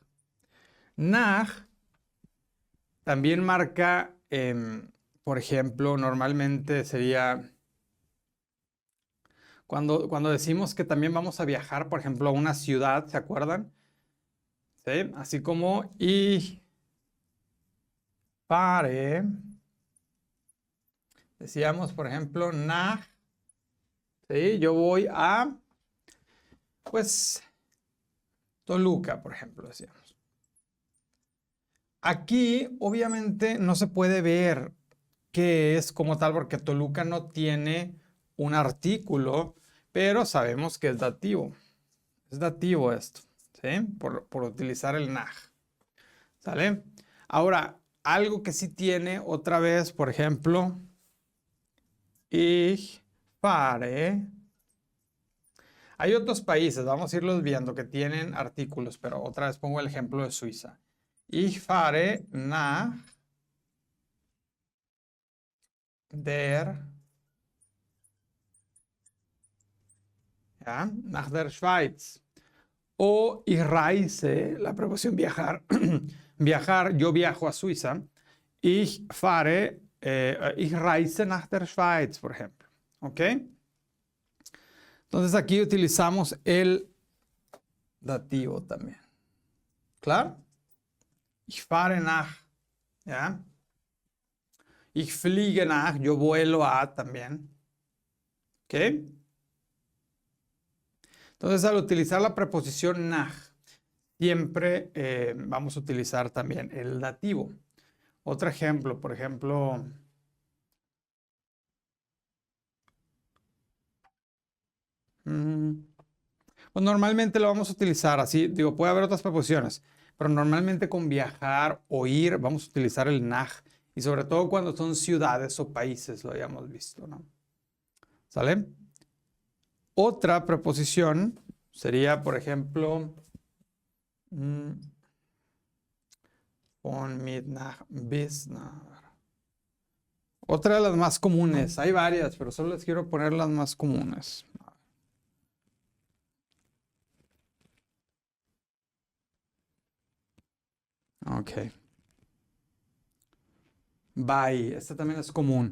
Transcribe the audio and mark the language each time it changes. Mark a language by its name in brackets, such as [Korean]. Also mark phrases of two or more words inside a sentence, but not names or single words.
[Spanish] Nach también marca, por ejemplo, normalmente sería cuando decimos que también vamos a viajar, por ejemplo, a una ciudad, ¿se acuerdan? ¿Sí? Así como [German] ich fahre. [Spanish] Decíamos, por ejemplo, nach. ¿Sí? Yo voy a, pues, Toluca, por ejemplo, decíamos. Aquí, obviamente, no se puede ver qué es como tal, porque Toluca no tiene un artículo, pero sabemos que es dativo. Es dativo esto, ¿sí? Por utilizar el nach. ¿Sale? Ahora, algo que sí tiene otra vez, por ejemplo, [German] ich fahre. [Spanish] Hay otros países, vamos a irlos viendo, que tienen artículos, pero otra vez pongo el ejemplo de Suiza. [German] Ich fahre nach der, ¿ya? Nach der Schweiz. O ich reise, [Spanish] la preposición viajar, viajar, yo viajo a Suiza. [German] Ich fahre, ich reise nach der Schweiz, [Spanish] por ejemplo. ¿Ok? Entonces aquí utilizamos el dativo también. ¿Claro? [German] Ich fahre nach, ¿ya? Ich fliege nach, [Spanish] yo vuelo a también. ¿Ok? Entonces al utilizar la preposición nach, siempre vamos a utilizar también el dativo. Otro ejemplo, por ejemplo, pues normalmente lo vamos a utilizar así, digo, puede haber otras preposiciones, pero normalmente con viajar o ir vamos a utilizar el nach, y sobre todo cuando son ciudades o países, lo habíamos visto, ¿no? ¿Sale? Otra preposición sería, por ejemplo, [German] von mit nach bis nach. [Spanish] Otra de las más comunes, hay varias, pero solo les quiero poner las más comunes. Ok. By, esta también es común.